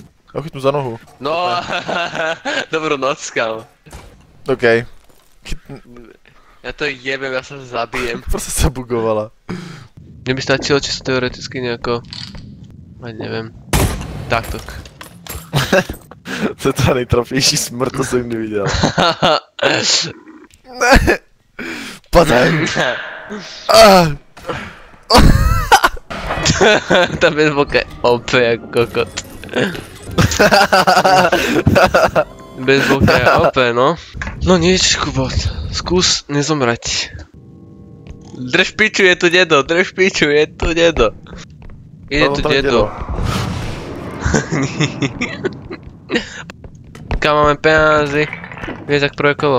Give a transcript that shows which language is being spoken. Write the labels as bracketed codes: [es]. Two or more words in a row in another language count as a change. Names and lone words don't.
[cs] Já chytnu za nohu. [sk] No, dobrú noc, kámo. OK. Ja to jebem, ja sa zabijem. [cs] Prostě se bugovala. [sk] Mne by stačilo čisto teoreticky nejako... Ani neviem. Takto. [cs] To je ta nejtrapnější smrt, to jsem kdy viděl. Ne! Padaj! Tam je boke OP jak kokot. Bez boka je OP, no. [sk] No nič, Kubot. Skús nezomrať. Drž piču, je tu dedo, drž piču, je tu dedo. Ide tu dedo. Kam máme peniazy? Vieš, ak prvé kolo.